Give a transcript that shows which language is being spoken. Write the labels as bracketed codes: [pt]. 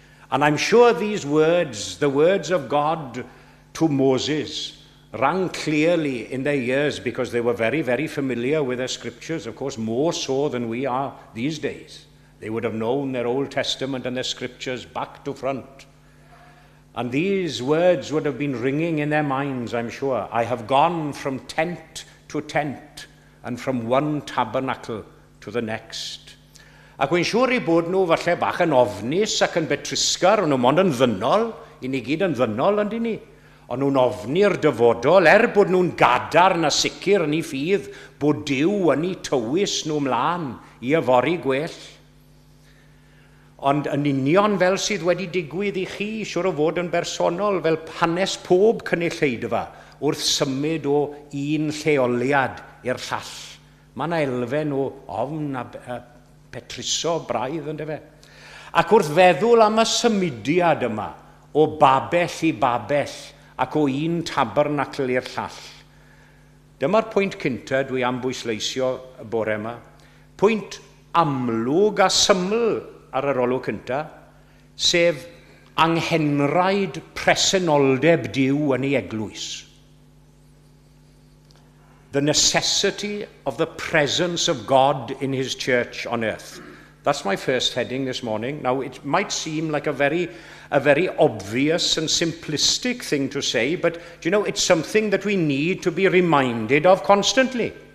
[en] And I'm sure these words, the words of God to Moses, rang clearly in their ears because they were very, very familiar with their scriptures, of course, more so than we are these days. They would have known their Old Testament and their scriptures back to front. And these words would have been ringing in their minds, I'm sure. I have gone from tent to tent and from one tabernacle to the next. [cy] Ac wy'n siŵr I bod nhw falle bach yn ofnus ac yn betrisgar, o'n nhw mond yn ddynol, I ni gyd yn ddynol yndyn ni. O'n nhw'n ofni'r dyfodol, bod nhw'n gadarn a sicr yn ei ffydd bod Duw yn ei tywys nhw mlaen I yfori gwell. Ond yn union fel sydd wedi digwydd I chi, siŵr o fod yn bersonol, fel hanes pob cynulleidfa wrth symud o un lleoliad i'r llall. Mae yna elfen o ofn a petriso braidd yn dyfe. Ac wrth feddwl am y symudiad yma, o babell I babell, ac o un tabernacl i'r llall. Dyma'r pwynt cynta dwi am bwysleisio y bore yma. Pwynt amlwg a syml ar yr olwg cynta, sef anghenraid presenoldeb Duw yn ei eglwys. [en] The necessity of the presence of God in his church on earth. That's my first heading this morning. Now, it might seem like a very obvious and simplistic thing to say, but, you know, it's something that we need to be reminded of constantly.